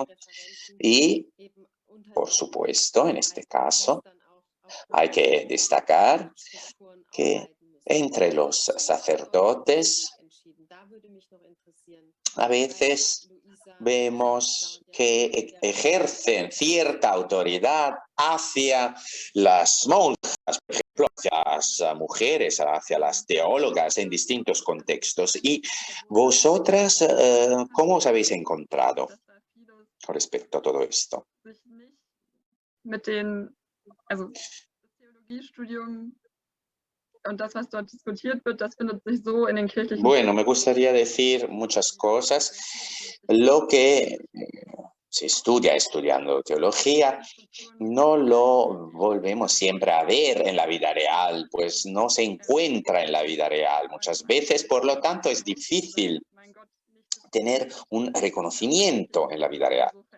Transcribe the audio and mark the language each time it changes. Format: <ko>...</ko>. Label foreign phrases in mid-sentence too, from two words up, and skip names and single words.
<es>Y, por supuesto, en este caso, hay que destacar que entre los sacerdotes a veces vemos que ejercen cierta autoridad hacia las monjas, por ejemplo, hacia las mujeres, hacia las teólogas en distintos contextos. Y vosotras, ¿cómo os habéis encontrado con respecto a todo esto?</es> <de>Also das Theologiestudium und das, was dort diskutiert wird, das findet sich so in den kirchlichen...</de> <es>Bueno, me gustaría decir muchas cosas. Lo que se estudia estudiando teología no lo volvemos siempre a ver en la vida real, pues no se encuentra en la vida real muchas veces, por lo tanto es difícil tener un reconocimiento en la vida real.</es>